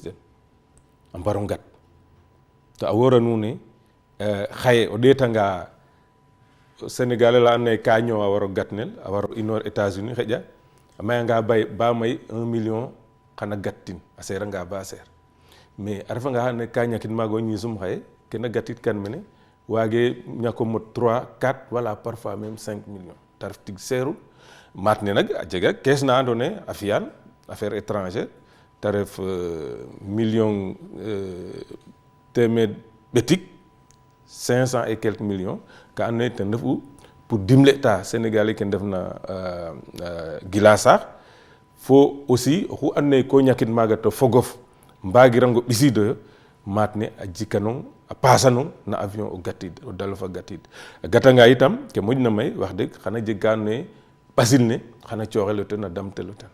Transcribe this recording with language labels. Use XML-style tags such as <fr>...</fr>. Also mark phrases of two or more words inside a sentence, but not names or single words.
<srr>den a mbaro ngat to a woora nuun ne xaye o ɗeetanga Sénégalais la andoona yee ka ñoowa a waro gatnel a waro inoor États-Unis xaƴa a mayanga ba may 1 million xana gattin a seeranga ba seer mais a refanga xa andoona yee ka ñakit maaga o ñiisum xaye kena gatit kan mene waage ñako mot 3 4 wala</srr> <fr>parfois même 5 millions</fr> <srr>ta ref tig seerul maat ne nag a jega kees na andoona yee a fiyan</srr> <fr>affaire étrangère</fr> <srr>ta ref million téeméer ɓetik 500</srr> <fr>et quelques millions</fr> <srr>ka andoona yee ten refu pour dimle ta Sénégalais ke ndef na gila saax fo aussi oxu andoona yee ko ñakit maaga to fogof mbagirango ɓisiidoyo maat ne a jikanong a pasanong na avion o gatid o dalo fa gatid a gatanga itam ke moƴna may</srr> <wo>wax dëgg</wo> <srr>xana jeg ka andoona yee ɓasil ne xana cooxel o ten a damtel o ten</srr>